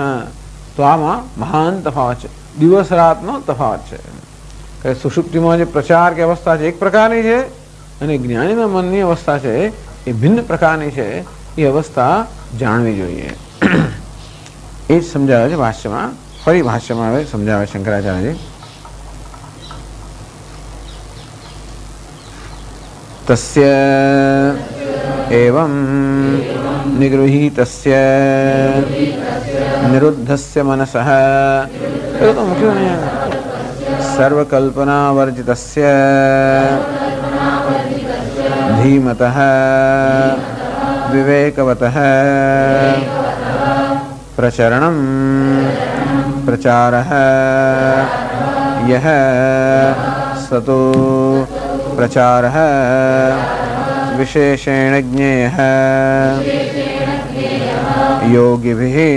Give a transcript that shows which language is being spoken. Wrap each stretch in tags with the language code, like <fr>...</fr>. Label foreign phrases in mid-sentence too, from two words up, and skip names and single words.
<gu>તો આમાં મહાન તફાવત છે, દિવસ રાતનો તફાવત છે. કે સુષુપ્તિમાં જે પ્રચાર કે અવસ્થા છે એક પ્રકારની છે અને જ્ઞાનીના મનની અવસ્થા છે એ ભિન્ન પ્રકારની છે. એ અવસ્થા જાણવી જોઈએ. એ જ સમજાવે છે ભાષ્યમાં. ફરી ભાષ્યમાં હવે સમજાવે શંકરાચાર્યજી.</gu> <sa>तस्य एवं निगृहीतस्य निरुद्धस्य मनसः सर्वकल्पनावर्जितस्य धीमतः विवेकवतः प्रचरणं प्रचारः यः सतो प्रचारः विशेषेण ज्ञेयः योगिभिः.</sa>